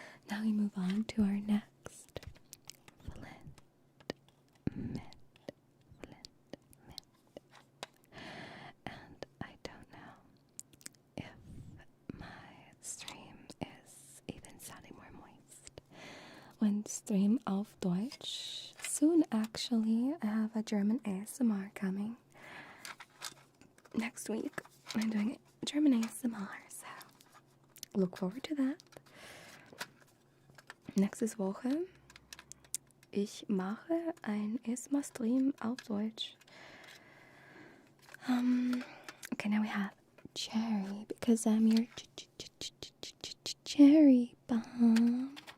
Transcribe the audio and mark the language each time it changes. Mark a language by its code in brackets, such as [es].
[en] Now we move on to our next Flint. And I don't know if my stream is even sounding more moist. When stream [de] auf Deutsch. [en] Soon, actually, I have a German ASMR coming. Next week, I'm doing German ASMR, so look forward to that. [de] Nächste Woche, ich mache ein ASMR-Stream auf Deutsch. [en] Okay, now we have Cherry, because I'm your cherry bomb.